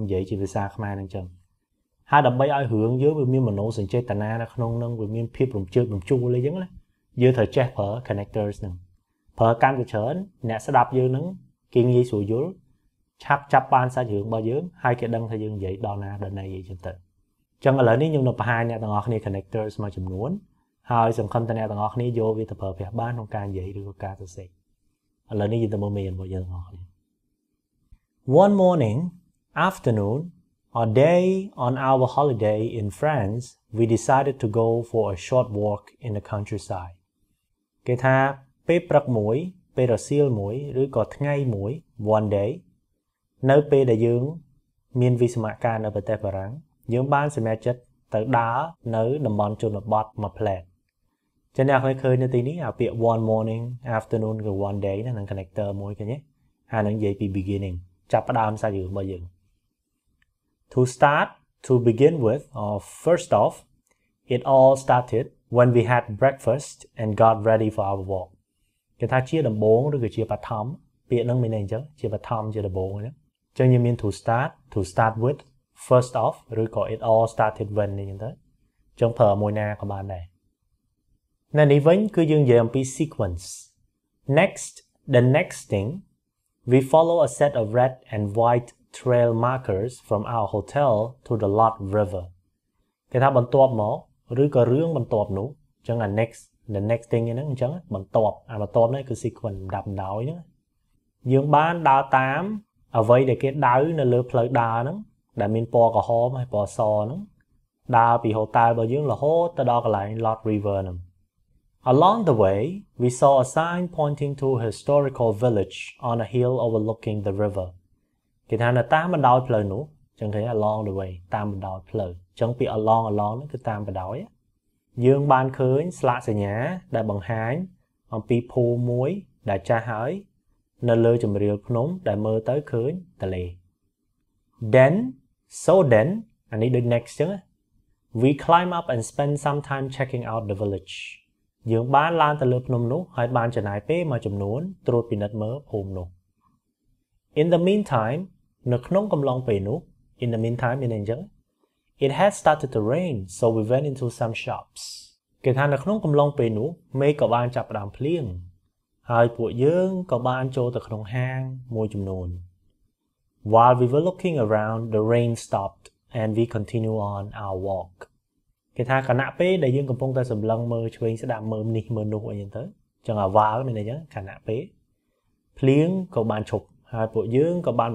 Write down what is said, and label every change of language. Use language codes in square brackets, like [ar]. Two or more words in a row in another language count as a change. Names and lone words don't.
[km] និយាយជាភាសាខ្មែរអញ្ចឹងហើយដើម្បីឲ្យរឿងយើងវាមានមនោសញ្ចេតនានៅក្នុងហ្នឹងវាមានភាពរំជើបរំជួលអីចឹងណាយើងត្រូវចេះប្រើ connectors ហ្នឹងប្រើកាន់តែច្រើនអ្នកស្ដាប់យើងហ្នឹងគេងាយស្រួលយល់ឆាប់ចាប់បានសា ច់រឿងរបស់យើងហើយគេដឹងថាយើងនិយាយដល់ណាដល់ណីអីចឹងទៅអញ្ចឹងឥឡូវនេះខ្ញុំនឹងបង្ហាញអ្នកទាំងអស់គ្នា connectors មួយចំនួនហើយសង្ឃឹមថាអ្នកទាំងអស់គ្នាយកវាទៅប្រើប្រាស់បាន ក្នុងការនិយាយឬក៏ការសរសេរឥឡូវនេះយើងទៅមើលមេរៀនរបស់យើងទាំងអស់គ្នា [en] One morning afternoon or day on our holiday in France we decided to go for a short walk in the countryside [km] គេថាពេលព្រឹកមួយពេលរសៀលមួយឬក៏ថ្ងៃមួយ [en] one day [km] នៅពេលដែលយើងមានវិស្សមការនៅប្រទេសបារាំងយើងបានសម្រេចចិត្តទៅដើរនៅតំបន់ជនបទមួយផ្លែតចឹងអ្នកឃើញនៅទីនេះអាពាក្យ [en] one morning afternoon [km] ឬ [en] one day [km] ហ្នឹង connector មួយឃើញទេហើយនឹងនិយាយពី beginning ចាប់ផ្ដើមសាច់រឿងរបស់យើង [en] to begin with or first off it all started when we had breakfast and got ready for our walk [km] គេថាជាដំបូងឬក៏ជាបឋមពាក្យហ្នឹងមានន័យអញ្ចឹងជាបឋមជាដំបូងហ្នឹងចឹងយើងមាន [en] to start with first off [km] ឬក៏ [en] it all started when [km] នេះអញ្ចឹងទៅចឹងប្រើមួយណាក៏បានដែរនៅនេះវិញគឺយើងនិយាយអំពី sequence [en] the next thing we follow a set of red and white trail markers from our hotel to the Lot River [km] គេថាបន្ទាប់មកឬក៏រឿងបន្ទាប់នោះចឹងអា [en] the next thing ហ្នឹង [km] អញ្ចឹងបន្ទាប់នេះគឺ sequence ដាប់ដោយហ្នឹងយើងបានដើរតាមអ្វីដែលគេដៅនៅលើផ្លូវដើរហ្នឹងដែលមានពណ៌ក្រហមហើយព ណ៌សហ្នឹងដើរពី hotel របស់យើងរហូតទៅដល់កន្លែង Lot River ហ្នឹង [en] Along the way we saw a sign pointing to a historical village on a hill overlooking the river [km] គេថានៅតាមបណ្ដោយផ្លូវនោះចឹងគេ [en] along the way [km] តាមបណ្ដោយផ្លូវចឹងពី along ហ្នឹងគឺតាមបណ្ដោយយើងបានឃើញស្លាកសញ្ញាដែលបង្ហាញអំពីភូមិមួយដែលចាស់ហើយនៅលើជម្រាលភ្នំដែលមើលទៅឃើញទន្លេ then អានេះដូច next ចឹង [en] we climb up and spend some time checking out the village [km] យើងបានឡើងទៅលើភ្នំនោះហើយបានចំណាយពេលមួយចំនួនត្រួតពិនិត្យមើលភូមិនោះ [en] in the meantime [km] នៅក្នុងកំឡុងពេលនោះ [en] in the meantime [km] មានន័យអញ្ចឹង [en] it had started to rain so we went into some shops [km] គេថានៅក្នុងកំឡុងពេលនោះមេឃក៏បានចាប់ផ្ដើមភ្លៀងហើយពួកយើងក៏បានចូលទៅក្នុងហាងមួយចំនួន [en] While we were looking around the rain stopped and we continue on our walk [km] គេថាខណៈពេលដែលយើងកំពុងតែសម្លឹងមើលឆ្វេងស្ដាំមើលនេះមើលនោះអីចឹងទៅចឹងអាវ៉ាល់មានន័យចឹងខណៈពេលភ្លៀងក៏បានឈប់ហើយពួកយើងក៏បាន